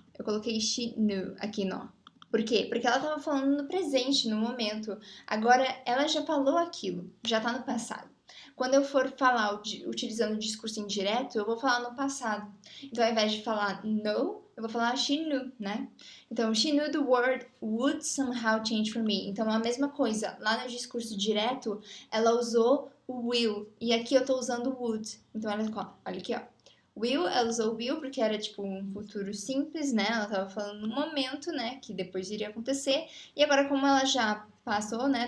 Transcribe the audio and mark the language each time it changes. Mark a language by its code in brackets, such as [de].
[pt] Eu coloquei [en] she knew [pt] aqui, nó. Por quê? Porque ela tava falando no presente, no momento. Agora, ela já falou aquilo, já tá no passado. Quando eu for falar utilizando o discurso indireto, eu vou falar no passado. Então, ao invés de falar know, eu vou falar [en] she knew, [pt] né? [en] Então, she knew the word would somehow change for me. [pt] Então, a mesma coisa. Lá no discurso direto, ela usou o will. E aqui eu tô usando would. Então, olha aqui, ó. Will, ela usou will porque era tipo um futuro simples, né? Ela tava falando no momento, né? Que depois iria acontecer. E agora, como ela já passou, né?